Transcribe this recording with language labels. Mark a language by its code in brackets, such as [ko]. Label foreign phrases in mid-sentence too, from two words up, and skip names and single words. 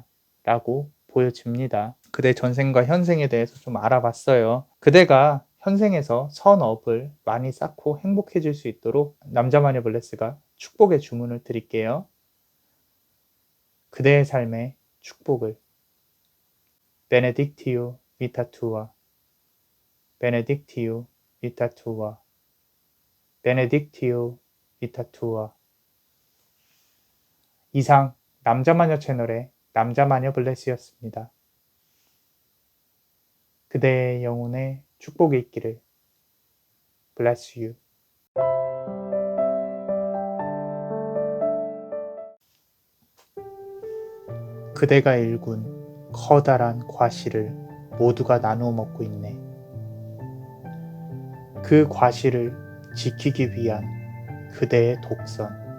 [ko] 라고 보여집니다. 그대 전생과 현생에 대해서 좀 알아봤어요. 그대가 현생에서 선업을 많이 쌓고 행복해질 수 있도록 남자마녀 블레스가 축복의 주문을 드릴게요. 그대의 삶에 축복을. [la] Benedictio vita tua. Benedictio vita tua. Benedictio vita tua. [ko] 이상 남자마녀 채널의 남자마녀 블레스였습니다. 그대의 영혼에 축복이 있기를. [en] Bless you. [ko] 그대가 일군 커다란 과실을 모두가 나누어 먹고 있네. 그 과실을 지키기 위한 그대의 독선.